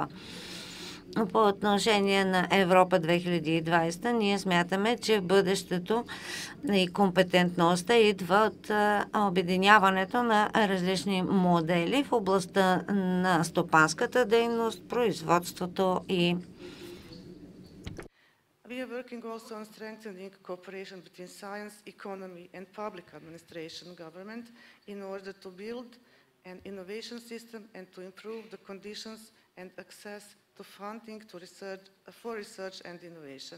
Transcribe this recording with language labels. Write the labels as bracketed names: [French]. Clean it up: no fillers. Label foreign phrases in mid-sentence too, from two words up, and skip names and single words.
[Bulgarian] По отношение на Европа 2020, ние смятаме, че бъдещето и компетентността идва от обединяването на различни модели в областта на стопанската дейност, производството и [English] We are working also on strengthening cooperation between science, economy, and public administration government in order to build an innovation system and to improve the conditions and access to funding for research and innovation.